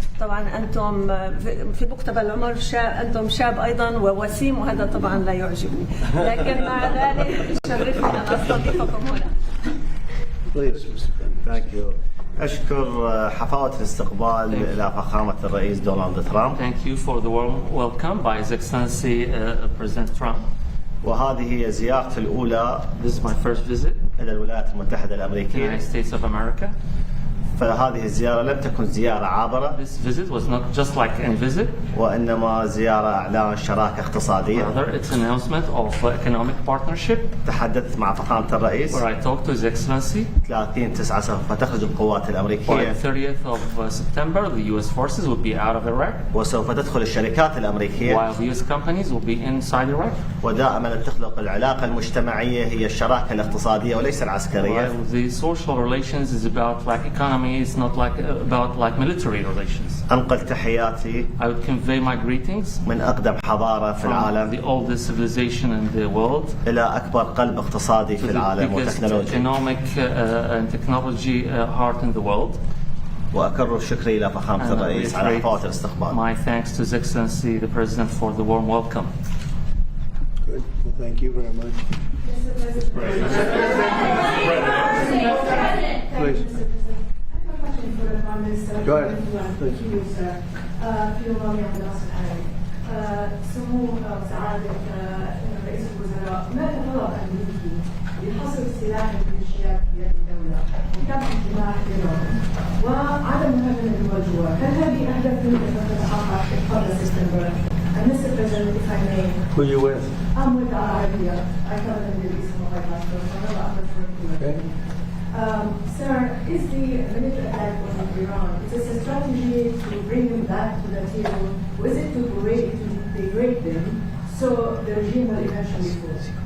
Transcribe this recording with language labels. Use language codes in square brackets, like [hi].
[ar] طبعا أنتم في مقتبل العمر أنتم شاب أيضا ووسيم، وهذا طبعا لا يعجبني، لكن مع ذلك شرفني أن أستضيفكم هنا. أشكر حفاوة الاستقبال إلى فخامة الرئيس دونالد ترامب. [en] Thank you for the warm welcome by His Excellency President Trump. [ar] وهذه هي زيارتي الأولى [en] This is my first visit [ar] إلى الولايات المتحدة الأمريكية. [en] United States of America. [ar] فهذه الزيارة لم تكن زيارة عابرة. [en] This visit was not just like any visit. [ar] وإنما زيارة إعلان شراكة اقتصادية. [en] Rather, it's an announcement of economic partnership. [ar] تحدثت مع فخامة الرئيس. [en] Where I talked to His Excellency. [ar] 30/9 سوف تخرج القوات الأمريكية. [en] By 30th of September, the U.S. forces will be out of Iraq. [ar] وسوف تدخل الشركات الأمريكية. [en] While the U.S. companies will be inside Iraq. [ar] ودائما تخلق العلاقة المجتمعية هي الشراكة الاقتصادية وليس العسكرية. [en] While the social relations is about like economy. It's not about military relations. [ar] أنقل تحياتي. [en] I would convey my greetings [ar] من أقدم حضارة في العالم. [en] The oldest civilization in the world. [ar] إلى أكبر قلب اقتصادي في العالم وتكنولوجي. [en] Economic and technology heart in the world. [ar] وأكرر شكري إلى فخامة الرئيس على حفاوة الاستقبال. [en] My thanks to His Excellency the President for the warm welcome. Good. Well, thank you very much. Please. Go ahead. [ar] سمو سعادة رئيس الوزراء، ما الغرض الأمريكي لحصر سلاح الميليشيات في بلاد الدولة وكم اجتماع اليوم وعدم مهاجمة الدول جوا؟ هل هذه أهداف يمكن أن تتحقق قبل سبتمبر؟ Mr. [en] President, if I may. Who are you with? I'm with Arabia. I cover the Middle East and Mobile Hospital, so I know I'm referring to it. Okay. Sir, is the military attack on Iran, is this a strategy to bring them back to the table, or is it to degrade them so the regime will eventually fall?